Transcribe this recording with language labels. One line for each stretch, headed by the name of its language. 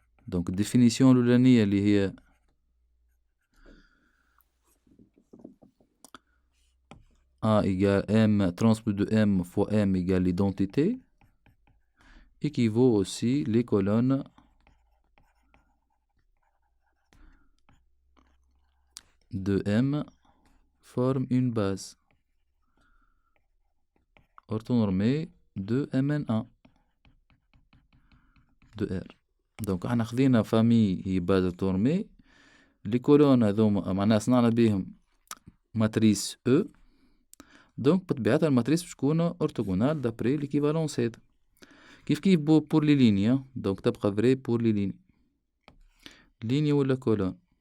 French: Donc définition
Arabic: الأولانية اللي هي
French: A égale M transpose de M fois M égale l'identité équivaut aussi les colonnes de M forment une base orthonormée de Mn1 de R.
Arabic: Donc احنا خذينا famille هي
French: base orthonormée. les colonnes
Arabic: هذوما معناها صنعنا بهم matrice E. donc بطبيعتها الماتريس باش تكون orthogonale
French: d'après l'équivalence
Arabic: هذا.
French: كيف pour les lignes. donc
Arabic: تبقى
French: vrai pour les lignes. ligne
Arabic: ولا
French: colonne.